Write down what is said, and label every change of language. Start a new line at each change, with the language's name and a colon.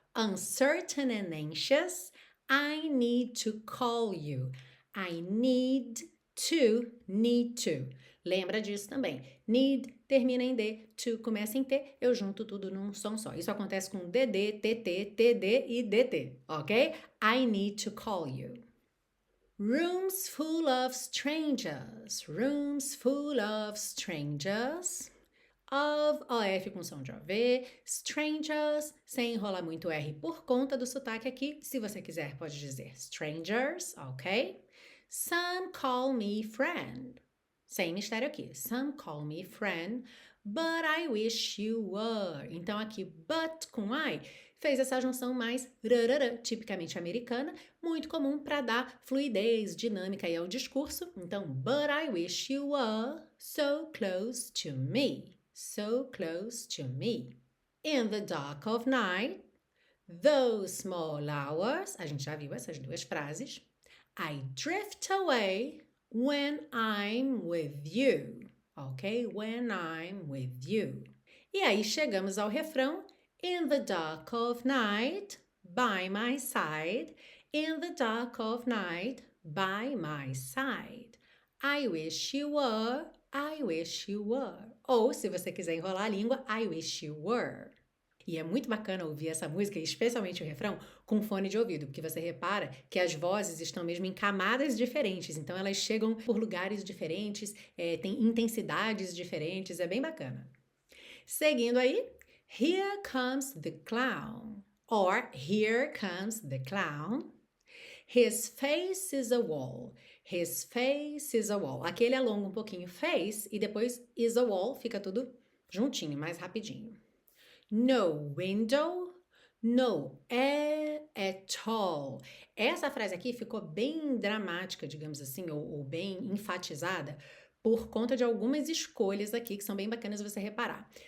English: Uncertain and anxious. I need to call you. I need to.
Portuguese: Lembra disso também. Need termina em D, to começa em T, eu junto tudo num som só. Isso acontece com DD, TT, TD e DT, ok?
English: I need to call you. Rooms full of strangers. Rooms full of strangers.
Portuguese: Of, OF com som de OV, strangers, sem enrolar muito R por conta do sotaque aqui. Se você quiser, pode dizer strangers, ok?
English: Some call me friend.
Portuguese: Sem mistério aqui.
English: Some call me friend, but I wish you were.
Portuguese: Então aqui, but com I, fez essa junção mais rarara, tipicamente americana, muito comum para dar fluidez, dinâmica aí ao discurso. Então,
English: but I wish you were so close to me. So close to me. In the dark of night, those small hours,
Portuguese: a gente já viu essas duas frases.
English: I drift away when I'm with you. Ok? When I'm with you.
Portuguese: E aí chegamos ao refrão.
English: In the dark of night, by my side. In the dark of night, by my side. I wish you were. I wish you were.
Portuguese: Ou, se você quiser enrolar a língua,
English: I wish you were.
Portuguese: E é muito bacana ouvir essa música, especialmente o refrão, com fone de ouvido, porque você repara que as vozes estão mesmo em camadas diferentes, então elas chegam por lugares diferentes, têm intensidades diferentes, é bem bacana. Seguindo aí,
English: Here comes the clown, or Here comes the clown. His face is a wall. His face is a wall.
Portuguese: Aqui ele alonga um pouquinho face e depois is a wall, fica tudo juntinho, mais rapidinho.
English: No window, no air at all.
Portuguese: Essa frase aqui ficou bem dramática, digamos assim, ou bem enfatizada por conta de algumas escolhas aqui que são bem bacanas você reparar.